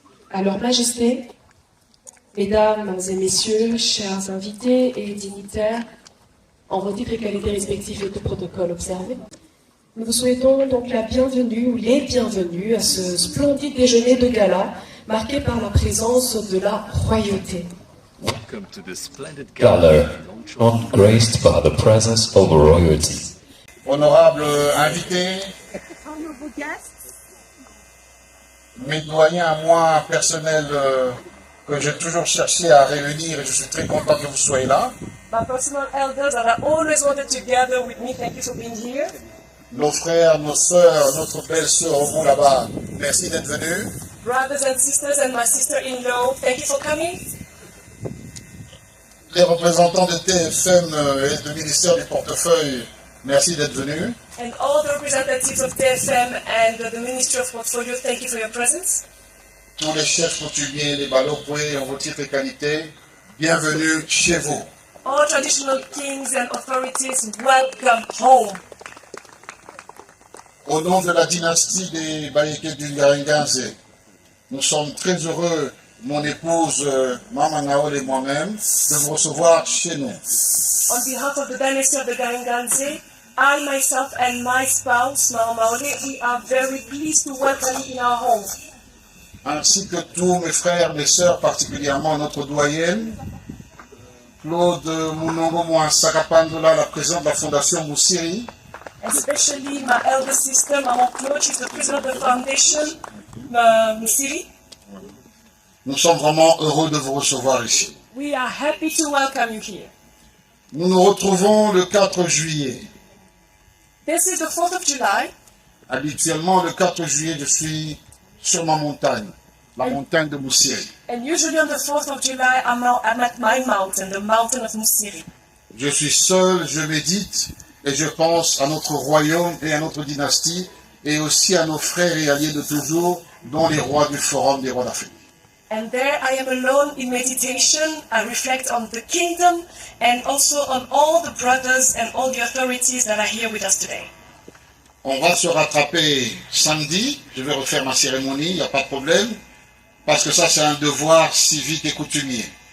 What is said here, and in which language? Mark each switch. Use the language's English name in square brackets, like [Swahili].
[French] Alors, Majesté, Mesdames et Messieurs, chers invités et dignitaires, en vos titres et qualités respectifs et tout protocole observé, nous vous souhaitons donc la bienvenue ou les bienvenus à ce splendide déjeuner de gala marqué par la présence de la royauté. [English] Welcome to the splendid gala, graced by the presence of royalty. [French] Honorable invité, mes doyens à moi personnels que j'ai toujours cherché à réunir et je suis très content que vous soyez là. [English] My personal elders that I always wanted to gather with me, thank you for being here. [French] Nos frères, nos sœurs, notre belle-sœur au bout là-bas, merci d'être venus. [English] Brothers and sisters and my sister-in-law, thank you for coming. [French] Les représentants de TFM et du ministère du portefeuille, merci d'être venus. [English] And all the representatives of TFM and the Ministry of Portfolio, thank you for your presence. [French] Tous les chefs coutumiers, les balopoués, en vos titres et qualités, bienvenue chez vous. [English] All traditional kings and authorities, welcome home. [French] Au nom de la dynastie des Baéké du Ngaringanze, nous sommes très heureux, mon épouse Mama Naol et moi-même, de vous recevoir chez nous. [English] On behalf of the dynasty of the Garinganze, I myself and my spouse, Mama Maole, we are very pleased to welcome you in our home. [French] Ainsi que tous mes frères, mes sœurs, particulièrement notre doyenne, Claude Munongo Mouansakapandola, la présidente de la Fondation Moussiri. [English] Especially my elder sister, Mama Claude, she's the president of the foundation, Moussiri. [French] Nous sommes vraiment heureux de vous recevoir ici. [English] We are happy to welcome you here. [French] Nous nous retrouvons le 4 juillet. [English] This is the 4th of July. [French] Habituellement, le 4 juillet, je suis sur ma montagne, la montagne de Moussiri. [English] And usually on the 4th of July, I'm at my mountain, the mountain of Moussiri. [French] Je suis seul, je médite et je pense à notre royaume et à notre dynastie et aussi à nos frères et alliés de toujours, dont les rois du Forum des rois d'Afrique. [English] And there I am alone in meditation. I reflect on the kingdom and also on all the brothers and all the authorities that are here with us today. [French] On va se rattraper samedi, je vais refaire ma cérémonie, il n'y a pas de problème. parce que ça c'est un devoir civique et coutumier.